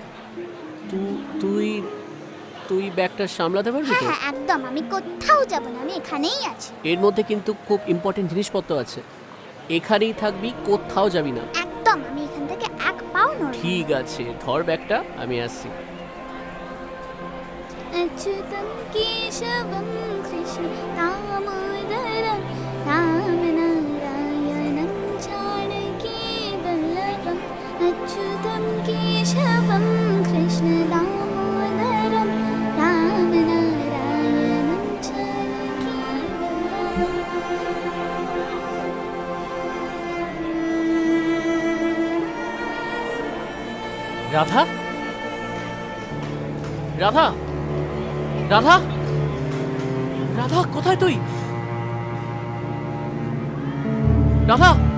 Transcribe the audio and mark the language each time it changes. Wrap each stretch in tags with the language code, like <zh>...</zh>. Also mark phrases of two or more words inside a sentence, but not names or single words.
<bn>তুই তুই ব্যাগটা সামলাতে পারবি হ্যাঁ তো? হ্যাঁ, একদম। আমি কোথাও যাব না, আমি এখানেই আছি। এর মধ্যে কিন্তু খুব ইম্পর্টেন্ট জিনিসপত্র আছে। এখানেই থাকবি, কোথাও যাবি না। একদম, আমি এখান থেকে এক পাও নড়ব না। ঠিক আছে, ধর ব্যাগটা, আমি আসছি।</bn> <sa>अच्युतं केशवं कृष्ण दामोदरं रामनारायणं जानकी वल्लभम् अच्युतं केशवं कृष्ण दामोदरं रामनारायणं जानकी वल्लभम्।</sa> <bn>রাধা? রাধা? রাধা? রাধা, কোথায় তুই? রাধা?</bn>